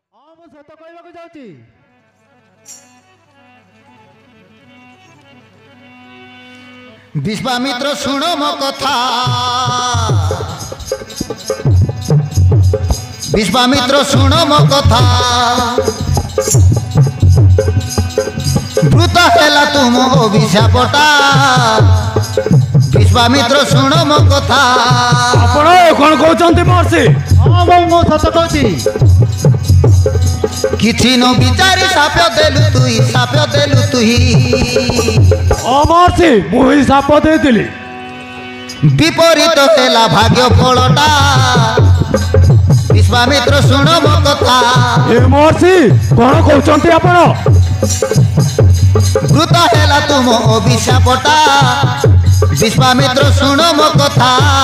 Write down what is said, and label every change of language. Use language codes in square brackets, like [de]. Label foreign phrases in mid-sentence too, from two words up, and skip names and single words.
[or] ମୁଁ ସତ କହିବାକୁ ଯାଉଛି। ବିଶ୍ୱାମିତ୍ର ଶୁଣ ମୋ କଥା ବିଶ୍ୱାମିତ୍ର ଶୁଣ ମୋ କଥା ଭୂତ ହେଲା ତୁମ ଅଭିଶାପଟା ବିଶ୍ୱାମିତ୍ର ଶୁଣ ମୋ କଥା ଆପଣ କଣ କହୁଛନ୍ତି ମହର୍ଷି? ହଁ ଭାଇ ମୁଁ ସତ କହୁଛି। କିଛି ନ ବିଚାରି ଶାପ ଦେଲୁ ତୁହି महर्षि ମୁଁ ହିଁ ସାପ ଦେଇଥିଲି। ବିପରୀତ ହେଲା ଭାଗ୍ୟ ଫଳଟା ବିଶ୍ୱାମିତ୍ର ଶୁଣ ମୋ କଥା ଏ ମହର୍ଷି କଣ କହୁଛନ୍ତି ଆପଣ? ଭୂତ ହେଲା ତୁମ ଅଭିଶାପଟା ବିଶ୍ୱାମିତ୍ର ଶୁଣ ମୋ କଥା